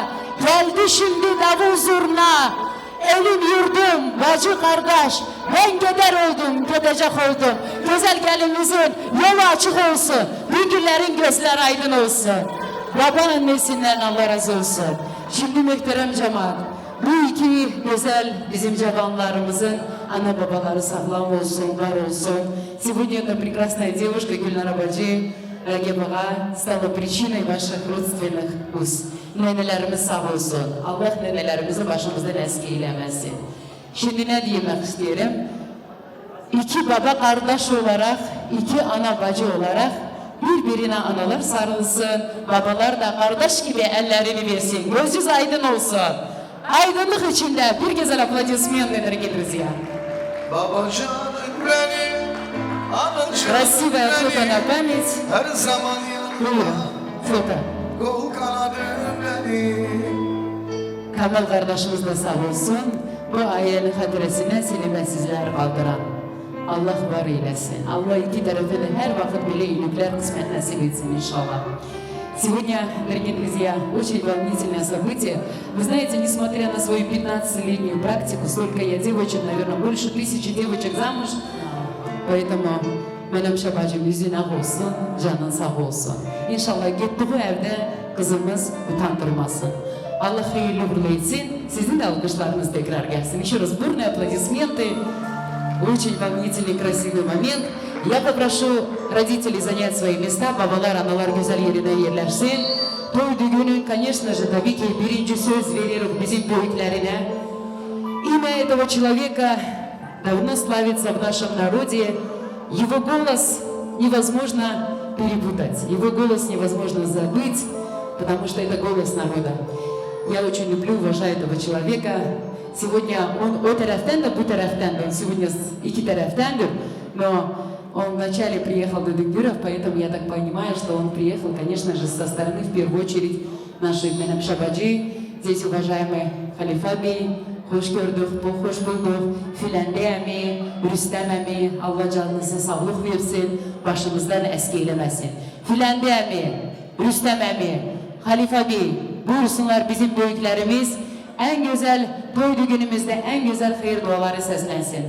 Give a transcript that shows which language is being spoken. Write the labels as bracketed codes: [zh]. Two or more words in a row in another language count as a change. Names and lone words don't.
[tr] Geldi şimdi davul zurna, evim yurdum, bacı kardeş, ben gider oldum, gidecek oldum. Güzel gelinimizin yolu açık olsun, bir günlerin gözleri aydın olsun. Baba annesinden Allah razı olsun. Şimdi muhterem cemaat, bu iki güzel bizim cavanlarımızın ana babaları sağlam olsun, var olsun. [ru] Сегодня эта прекрасная девушка Гюльнара Баджи Ragip Ağa stala причиной ваших родственных уз. [tr] Nenelerimiz sağ olsun. Allah nenelerimizi başımızdan eski eylemesin. Şimdi ne demek isterim? İki baba kardeş olarak, iki ana bacı olarak birbirine analar sarılsın, babalar da kardeş gibi ellerini versin, gözünüz aydın olsun. Aydınlık içinde bir güzel aplodismenler getiririz ya. Baba canım benim, anam canım [ru] Красивое фото на память. [tr] her zaman Buyurun, yanımda. foto. Kol kanadım benim, Kamal kardeşimiz de sağ olsun. Bu ailenin hatiresine silime sizler kaldıran. Allah var eylesin. Allah iki tarafını her vakit bile iyilikler kısmet nasip etsin inşallah. [ru] Сегодня, дорогие друзья, очень волнительное событие. Вы знаете, несмотря на свою 15-летнюю практику, столько я девочек, наверное, больше 1000 девочек замуж. [tr] Поэтому benim şabacım yüzüne olsun, canın sağ olsun. İnşallah gittiği evde kızımız utandırmasın. Allah hayırlı uğurlu etsin. Sizin de alkışlarınız tekrar gelsin. [ru] Еще раз бурные аплодисменты. Очень волнительный, красивый момент. Я попрошу родителей занять свои места. [tr] Babalar, analar güzel yerine yerleşsin. Toy düğünün, [ru] конечно же, [tr] tabii ki birinci söz veriyorum bizim büyüklerine. [ru] Имя этого человека давно славится в нашем народе. Его голос невозможно перепутать. Его голос невозможно забыть, потому что это голос народа. Я очень люблю, уважаю этого человека. Сегодня он [tr] o taraftan da bu taraftan da. [ru] Он сегодня [tr] iki taraftandır. [ru] Но он вначале приехал до Дынгюров, поэтому я так понимаю, что он приехал, конечно же, со стороны, в первую очередь, нашей Менем Шабаджи. Здесь уважаемый Халифа Бey, [tr] hoş gördük, hoş bulduk. Filendi emi, Rüstem emi, Allah canınıza sağlık versin, başımızdan eskeylemesin. Filendi emi, Rüstem emi, Halife Bey, buyursunlar bizim büyüklerimiz. En güzel toy günümüzde en güzel hayır duaları seslensin.